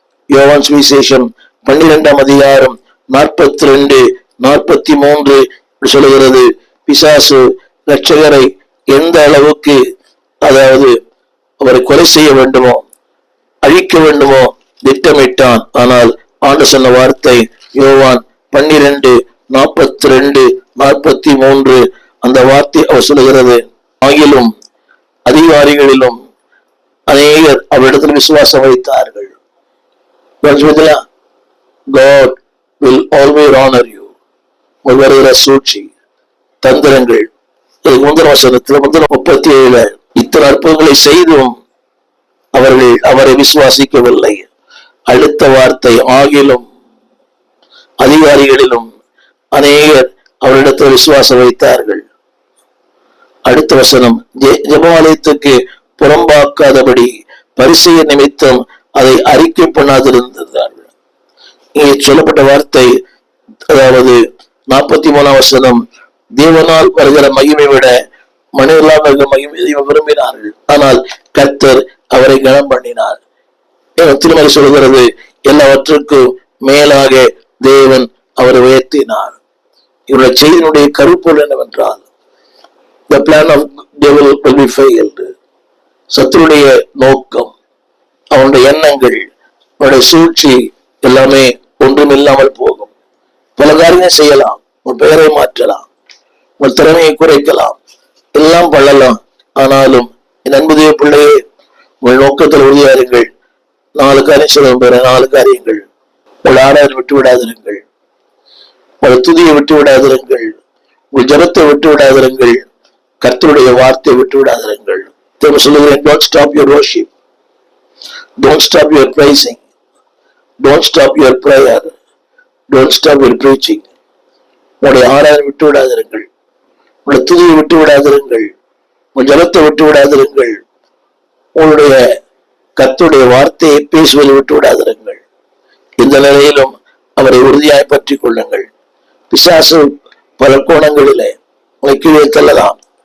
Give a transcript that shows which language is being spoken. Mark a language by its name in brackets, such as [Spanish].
[Tamil] யோவான் சுவிசேஷம் 12ஆம் அதிகாரம் 42, 43 சொல்லுகிறது, பிசாசு இரட்சகரை எந்த அளவுக்கு, அதாவது அவரை கொலை செய்ய வேண்டுமோ, அழிக்க வேண்டுமோ திட்டமிட்டான். ஆனால் ஆண்டு சொன்ன வார்த்தை யோவான் 12, 42, 43 அந்த வார்த்தை அவர் சொல்லுகிறது, ஆகிலும் அதிகாரிகளிலும் அநேகர் அவரிடத்தில் விசுவாசம் வைத்தார்கள். [English] God will always honor you. [Tamil] வருகிற சூழ்ச்சி, தந்திரங்கள். முந்தின வசனத்தில் 37 இத்தனை அற்புதங்களை செய்தும் அவர்கள் அவரை விசுவாசிக்கவில்லை. அடுத்த வார்த்தை, ஆகிலும் அதிகாரிகளிலும் அநேகர் அவரிடத்தில் விசுவாசம் வைத்தார்கள். அடுத்த வசனம், ஜெபமாலயத்துக்கு புறம்பாக்காதபடி பரிசெய நிமித்தம் அதை அறிக்கை பண்ணாதிருந்தார்கள். இங்கே சொல்லப்பட்ட வார்த்தை, அதாவது 43ஆம் வசனம், தேவனால் வருகிற மகிமை விட மனிதர்களால் வருகிற மகிமை விரும்பினார்கள். ஆனால் கர்த்தர் அவரை கனம் பண்ணினார். திருமலை சொல்கிறது, எல்லாவற்றுக்கும் மேலாக தேவன் அவரை உயர்த்தினார். இவருடைய செய்தியினுடைய கருப்பொருள் என்னவென்றால், [English] the plan of devil will be failed. [Tamil] சத்துருடைய நோக்கம், அவனுடைய எண்ணங்கள், அவனுடைய சூழ்ச்சி எல்லாமே ஒன்றும் இல்லாமல் போகும். பல காரியங்கள் செய்யலாம், உன் பெயரை மாற்றலாம், உன் திறமையை குறைக்கலாம், எல்லாம் பண்ணலாம். ஆனாலும் என் அன்புடைய பிள்ளையே, உங்கள் நோக்கத்தில் உறுதியாருங்கள். 4 காரியம் சொல்ல போற 4 காரியங்கள். உங்கள் ஆராதனை விட்டு விடாதிருங்கள், உங்கள் துதியை விட்டு விடாதிருங்கள், உங்கள் ஜபத்தை விட்டு விடாதிருங்கள், கர்த்தருடைய வார்த்தையை விட்டு விடாதிருங்கள். சொல்லுகிறேன், [English] don't stop your worship, don't stop your praising, don't stop your prayer, don't stop your preaching. [Tamil] உங்களுடைய ஆராதனை விட்டு விடாதிருங்கள், உங்களுடைய துதியை விட்டு விடாதிருங்கள், உங்கள் ஜபத்தை விட்டு விடாதிருங்கள், உங்களுடைய கர்த்தருடைய வார்த்தையை பேசுவதை விட்டு விடாதிருங்கள். இந்த நிலையிலும் அவரை உறுதியாய் பற்றி கொள்ளுங்கள். பிசாசு பல கோணங்களிலே உங்களை கீழே தள்ளலாம்.